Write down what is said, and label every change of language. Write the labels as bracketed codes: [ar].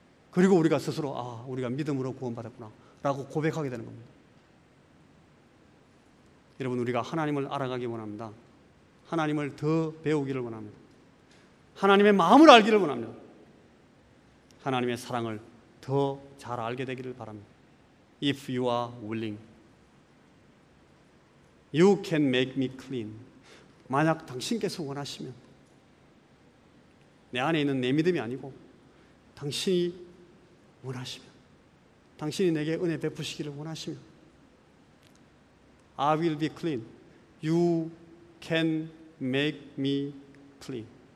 [ko] 그리고 우리가 스스로 우리가 믿음으로 구원받았구나 라고 고백하게 되는 겁니다. 여러분, 우리가 하나님을 알아가기 원합니다. 하나님을 더 배우기를 원합니다. 하나님의 마음을 알기를 원합니다. 하나님의 사랑을 더 잘 알게 되기를 바랍니다. [en] If you are willing, you can make me clean. [ko] 만약 당신께서 원하시면, 내 안에 있는 내 믿음이 아니고 당신이 원하시면, 당신이 내게 은혜 베푸시기를 원하시면, [en] I will be clean. You can make me clean.